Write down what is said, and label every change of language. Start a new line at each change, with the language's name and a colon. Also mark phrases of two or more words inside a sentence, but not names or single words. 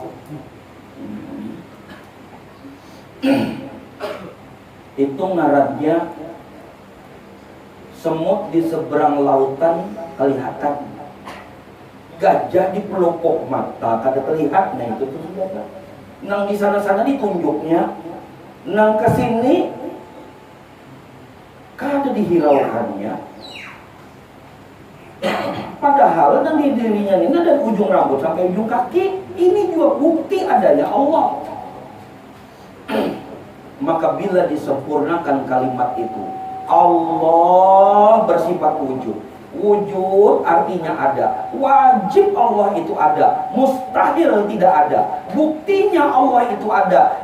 Indonesian: Itu ngarannya semut di seberang lautan kelihatan, gajah di pelupuk mata kada terlihat. Nah itu tuh sudah.
Banjar: Nang di sana-sana ditunjuknya, nang kesini kada dihiraukannya.
Indonesian: Padahal nang di dirinya ini ada ujung rambut sampai ujung kaki. Ini juga bukti adanya Allah. Maka bila disempurnakan kalimat itu, Allah bersifat wujud. Wujud artinya ada. Wajib Allah itu ada. Mustahil tidak ada. Buktinya Allah itu ada.